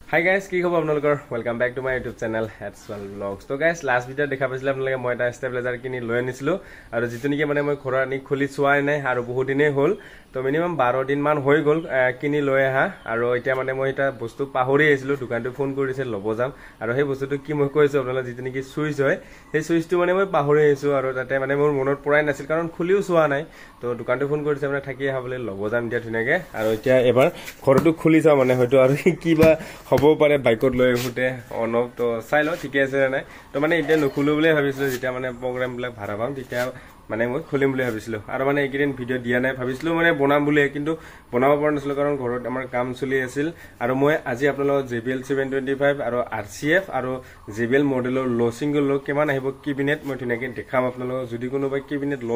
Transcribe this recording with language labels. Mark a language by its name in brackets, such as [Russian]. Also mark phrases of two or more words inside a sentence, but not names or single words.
[English] Hi guys, [Assamese] কি খবৰ আপোনালোকৰ [English] welcome back to my YouTube channel Hatswal Vlogs. So guys, last video [Assamese] দেখা পাইছিলে আপোনালোকে মই এটা stabilizer কিনি লৈ আনিছিলো আৰু যিটো নিকি মানে মই খোৰা আনি খুলি চোৱা নাই আৰু বহুত দিন হ'ল তো minimum 12 দিন মান হৈ গ'ল কিনি লৈ অহা আৰু এটা মানে মই এটা বস্তু পাহৰি আহিছিলো দোকান টো phone কৰিছে ল'বো যাম আৰু সেই বস্তু টো কি মই কৈছো আপোনালোক যিটো নিকি switch হয় সেই switch টো মানে মই পাহৰি আহিছো আৰু তাতে মানে মোৰ মনৰ পুৰা নাছিল কাৰণ খুলিও চোৱা নাই তো দোকান টো phone কৰিছে আপুনি থাকি হ'ব বুলি ল'বো যাম দিয়া থুনেগে আৰু এটা এবাৰ খোৰ টো খুলি চা মানে হয়তো আৰু কিবা হবো পারে বাইকত লৈ হুতে অনক তো চাইলো ঠিকে আছে নাই তো মানে এতিয়া নখুলো বুলি ভাবিছিলো যেতিয়া মানে প্ৰগ্ৰাম বিলাক ভাড়া পাম তেতিয়া মানে মই খুলিম বুলি ভাবিছিলো আৰু মানে এইকেদিন ভিডিও দিয়া নাই ভাবিছিলো মানে বনাম বুলি কিন্তু বনাব পৰা নাছিলো কাৰণ ঘৰত আমাৰ কাম চলি আছিল আৰু মই আজি আপোনালোক JBL 725 আৰু RCF আৰু JBL মডেলৰ লো সিঙ্গল লো কিমান আহিব কেবিনেট মই ধুনীয়াকৈ দেখাম আপোনালোক যদি কোনোবা কেবিনেট লম